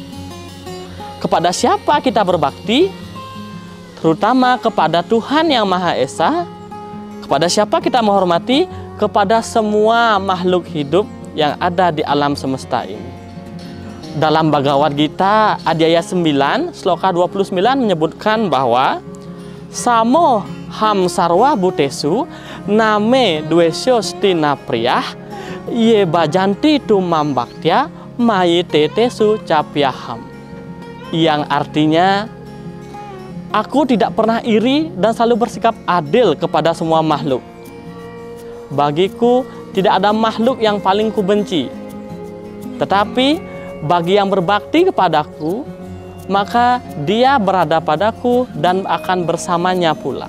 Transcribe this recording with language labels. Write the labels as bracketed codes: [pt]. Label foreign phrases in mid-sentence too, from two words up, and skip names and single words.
[id] Kepada siapa kita berbakti? Terutama kepada Tuhan Yang Maha Esa. Kepada siapa kita menghormati? Kepada semua makhluk hidup yang ada di alam semesta ini. Dalam Bhagavad Gita Adhyaya 9 sloka 29 menyebutkan bahwa [sa] Samo ham sarwa bhutesu name dwesyo stina priyah ye bajanti tumam bhaktya mayi tetesu capyaham. [id] Yang artinya, aku tidak pernah iri dan selalu bersikap adil kepada semua makhluk. Bagiku tidak ada makhluk yang paling kubenci. Tetapi bagi yang berbakti kepadaku, maka dia berada padaku dan akan bersamanya pula.